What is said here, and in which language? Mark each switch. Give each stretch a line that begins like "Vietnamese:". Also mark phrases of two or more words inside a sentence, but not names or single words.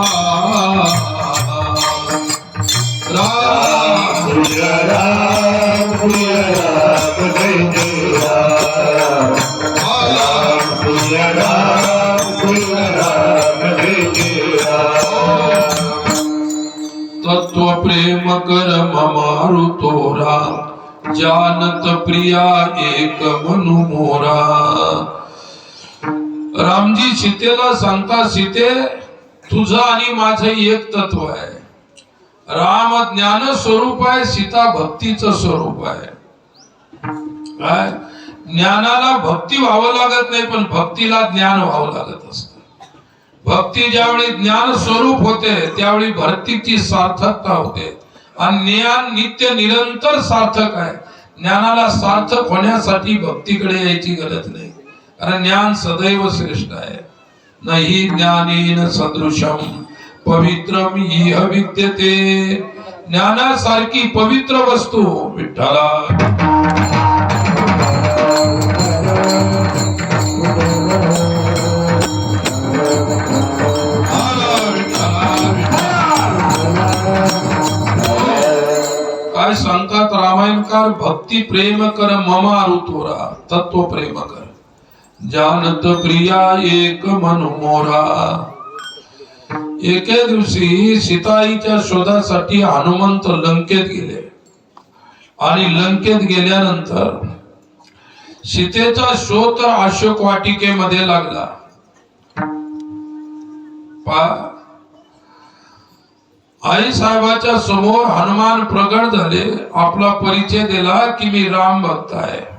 Awadhi: राम सिया राम सिया राम जय जय राम, सिया राम सिया राम जय जय राम. तत्व प्रेम कर मम आरुतोरा, जानत प्रिया एक मनु मोरा.
Marathi: रामजी सीतेला सांगता, सीते तुझं आणि माझं एक तत्व आहे. राम ज्ञान स्वरूप आहे, सीता भक्तीचं स्वरूप आहे. काय ज्ञानाला भक्ती व्हावं लागत नाही, पण भक्तीला ज्ञान व्हावं लागत असत. भक्ती ज्यावेळी ज्ञान स्वरूप होते त्यावेळी भक्तीची सार्थकता होते. आणि ज्ञान नित्य निरंतर सार्थक आहे. ज्ञानाला सार्थक होण्यासाठी भक्तीकडे यायची गरज नाही, कारण ज्ञान सदैव श्रेष्ठ आहे.
Sanskrit: नाही ज्ञानेन सदृशम पवित्रम इह विद्यते.
Marathi: ज्ञानासारखी पवित्र वस्तू विठ्ठला. काय सांगतात रामायणकार,
Awadhi: भक्ती प्रेम कर मम आरुतोरा, तत्व प्रेम कर, जानत प्रिया एक मन मोरा.
Marathi: एके दिवशी सीताईच्या शोधासाठी हनुमंत लंकेत गेले आणि लंकेत गेल्यानंतर सीतेचा शोध तर अशोक वाटिकेमध्ये लागला. आई साहेबाच्या समोर हनुमान प्रगट झाले, आपला परिचय दिला की मी राम भक्त आहे.